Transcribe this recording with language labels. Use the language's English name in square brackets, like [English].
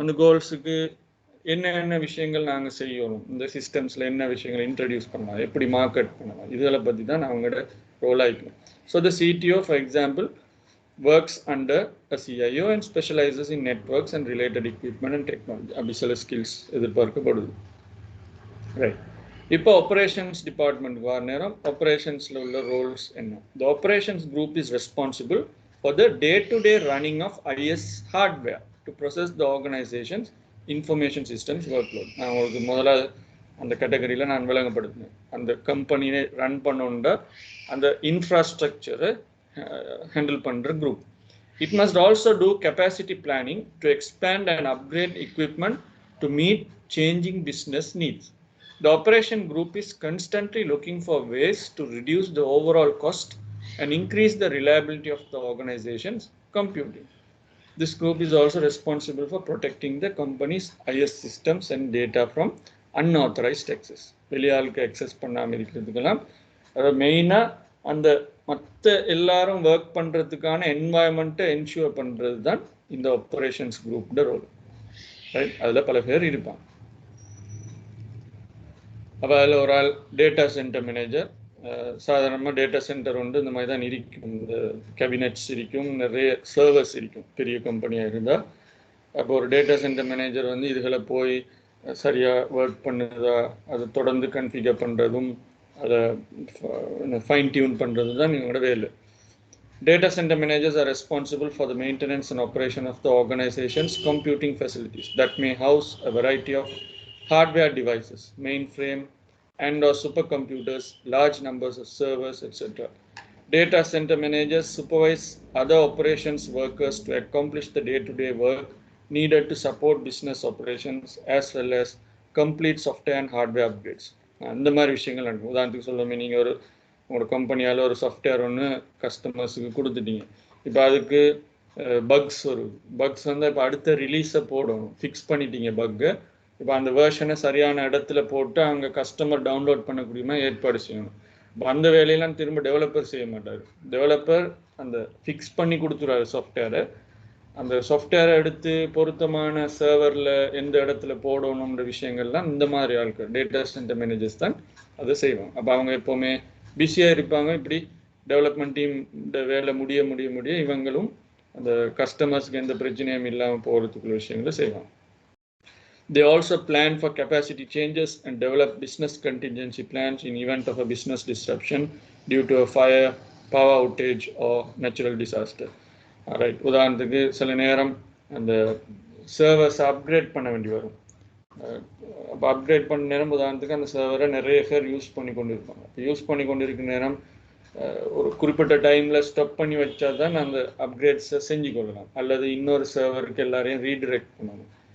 [Tamil] அந்த கோல்ஸுக்கு என்னென்ன விஷயங்கள் நாங்கள் செய்யணும், இந்த சிஸ்டம்ஸில் என்ன விஷயங்களை இன்ட்ரடியூஸ் பண்ணலாம், எப்படி மார்க்கெட் பண்ணலாம், இதெல்லாம் பற்றி தான் அவங்களோட ரோலாக இருக்கும். [English] So the CTO for example works under a CIO and specializes in networks and related equipment and technology. [Tamil] அப்படி சில ஸ்கில்ஸ் எதிர்பார்க்கப்படுது, ரைட்? இப்போ ஆப்ரேஷன்ஸ் டிபார்ட்மெண்ட்டுக்கு வர நேரம் ஆப்ரேஷன்ஸில் உள்ள ரோல்ஸ் என்ன? [English] The operations group is responsible for the day-to-day running of IS hardware to process the organization's information systems workload. [Tamil] நான் உங்களுக்கு முதல்ல அந்த கேட்டகரியில் நான் விளங்கப்படுத்தினேன். அந்த கம்பெனியை ரன் பண்ணுற அந்த இன்ஃப்ராஸ்ட்ரக்சரை ஹேண்டில் பண்ணுற group. [English] It must also do capacity planning to expand and upgrade equipment to meet changing business needs. The operation group is constantly looking for ways to reduce the overall cost and increase the reliability of the organization's computing. This group is also responsible for protecting the company's IS systems and data from unauthorized access. [Tamil] வெளியாளுக்கு access பண்ணாம இருக்கிறதுக்கெல்லாம் மெயினா அந்த மற்ற எல்லாரும் work பண்றதுக்கான என்வாயன்மெண்ட்டை ensure பண்றது தான் இந்த operations குரூப்ட role. Right, அதுல பல பேர் இருப்பாங்க. அப்ப அதில் ஒரு ஆள் டேட்டா சென்டர் மேனேஜர். சாதாரணமாக டேட்டா சென்டர் வந்து இந்த மாதிரி தான் இருக்கும். இந்த கேபினெட்ஸ் இருக்கும், நிறைய சர்வர்ஸ் இருக்கும் பெரிய கம்பெனியாக இருந்தால். அப்போ ஒரு டேட்டா சென்டர் மேனேஜர் வந்து இதுகளை போய் சரியாக ஒர்க் பண்ணுறதா, அதை தொடர்ந்து கன்ஃபிகர் பண்ணுறதும், அதை ஃபைன் டியூன் பண்ணுறது தான் இவங்களோட வேலை. [English] Data center managers are responsible for the maintenance and operation of the organization's computing facilities that may house a variety of hardware devices, mainframe and or supercomputers, large numbers of servers, etc. Data center managers supervise other operations workers to accomplish the day-to-day work needed to support business operations as well as complete software and hardware upgrades. [Tamil] அந்த மாதிரி விஷயங்கள் நடக்கும். உதாரணத்துக்கு சொல்லுமே, நீங்கள் உங்களோட கம்பெனியால் ஒரு software ஒன்று கஸ்டமர்ஸுக்கு கொடுத்துட்டீங்க. இப்போ அதுக்கு பக்ஸ் வருது. பக்ஸ் வந்து இப்போ அடுத்த ரிலீஸை போடணும், ஃபிக்ஸ் பண்ணிட்டீங்க பக்கை. இப்போ அந்த வேர்ஷனை சரியான இடத்துல போட்டு அங்கே கஸ்டமர் டவுன்லோட் பண்ணக்கூடியமா ஏற்பாடு செய்யணும். இப்போ அந்த வேலையெல்லாம் திரும்ப டெவலப்பர் செய்ய மாட்டார். டெவலப்பர் அந்த ஃபிக்ஸ் பண்ணி கொடுத்துருவாரு சாஃப்ட்வேரை. அந்த சாஃப்ட்வேரை எடுத்து பொருத்தமான சர்வரில் எந்த இடத்துல போடணுன்ற விஷயங்கள்லாம் இந்த மாதிரி ஆட்கள் டேட்டா சென்டர் மேனேஜர்ஸ் தான் அதை செய்வாங்க. அப்போ அவங்க எப்போவுமே பிஸியாக இருப்பாங்க. இப்படி டெவலப்மெண்ட் டீம் வேலை முடிய இவங்களும் அந்த கஸ்டமர்ஸ்க்கு எந்த பிரச்சனையும் இல்லாமல் போகிறதுக்குள்ள விஷயங்களை செய்வாங்க. [English] They also plan for capacity changes and develop business contingency plans in event of a business disruption due to a fire, power outage or natural disaster. Alright, [Tamil] உதாரணத்துக்கு சில நேரம் அந்த சர்வர்ஸ் அப்கிரேட் பண்ண வேண்டி வரும். அப்போ அப்கிரேட் பண்ண நேரம் உதாரணத்துக்கு அந்த சர்வரை நிறைய பேர் யூஸ் பண்ணி கொண்டு இருப்பாங்க. யூஸ் பண்ணி கொண்டு இருக்கிற நேரம் ஒரு குறிப்பிட்ட டைமில் ஸ்டாப் பண்ணி வச்சா தான் அந்த அப்கிரேட்ஸை செஞ்சு கொள்ளலாம், அல்லது இன்னொரு சர்வருக்கு எல்லாரையும் ரீடிரெக்ட் பண்ணணும்.